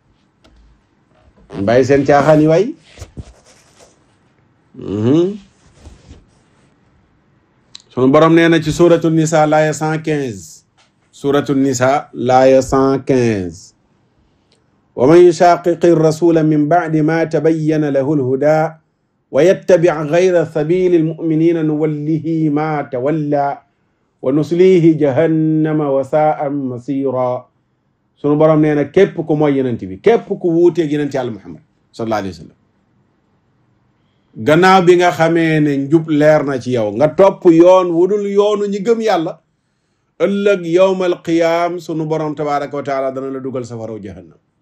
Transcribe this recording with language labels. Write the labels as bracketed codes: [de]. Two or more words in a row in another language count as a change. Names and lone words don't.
[wo] bàyyi seen caaxaan yi waay sunu borom nee na ci suratu nisa laaya 115 suratu nisa laaya 115 [ar] ومن يشاقق الرسول من بعد ما تبين له الهدى ويتبع غير سبيل المؤمنين نوله ما تولى ونصله جهنم وساءت مصيرا [wo] sunu borom nee na képp ku mooy yenent bi képp ku wuuteeg yenent Yàlla Muhammad [ar] صلى الله عليه وسلم [wo] gannaaw bi nga xamee ne njub leer na ci yow nga topp yoon wudul yoonu ñi gëm yàlla ëllëg [ar] يوم القيامة [wo] sunu borom [ar] تبارك وتعالى [wo] dana la dugal safaraw jahannam